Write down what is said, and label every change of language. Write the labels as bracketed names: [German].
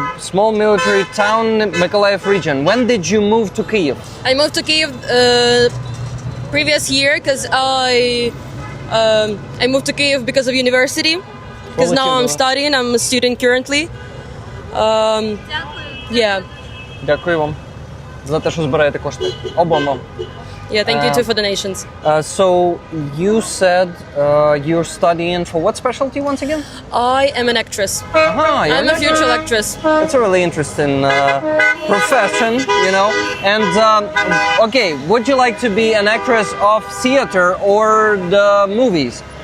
[English] Small military town, Mykolaiv region. When did you move to Kyiv? I moved to Kyiv previous year because I moved to Kyiv because of university. Because now I'm studying. I'm a student currently. Yeah. [Ukrainian] Дякую вам за те, що збираєте кошти. Обом вам. [English] Yeah, thank you too for donations. So you said you're studying for what specialty once again? I am an actress. You're I'm a future actress. It's a really interesting profession, you know. And okay, would you like to be an actress of theater or the movies?